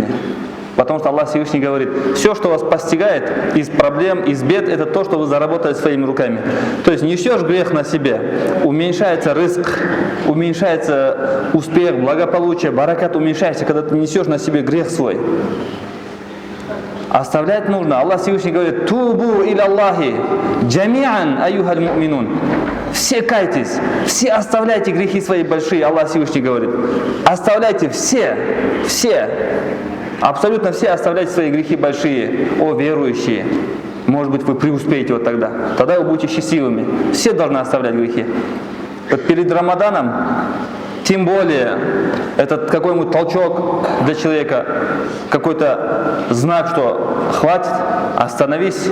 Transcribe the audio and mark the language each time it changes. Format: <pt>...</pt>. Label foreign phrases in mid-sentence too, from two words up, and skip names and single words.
<ru>Потому что Аллах Всевышний говорит, все, что вас постигает из проблем, из бед, это то, что вы заработали своими руками. То есть несешь грех на себе, уменьшается рызк, уменьшается успех, благополучие, баракат уменьшается, когда ты несешь на себе грех свой. Оставлять нужно. Аллах Всевышний говорит,</ru> <ar>توبوا إلى الله جميعا أيها المؤمنون.</ar> <ru>Все кайтесь, все оставляйте грехи свои большие, Аллах Всевышний говорит. Оставляйте все. Абсолютно все оставляйте свои грехи большие, о верующие. Может быть, вы преуспеете вот тогда. Тогда вы будете счастливыми. Все должны оставлять грехи. Вот перед Рамаданом, тем более, этот какой-нибудь толчок для человека, какой-то знак, что хватит, остановись.</ru>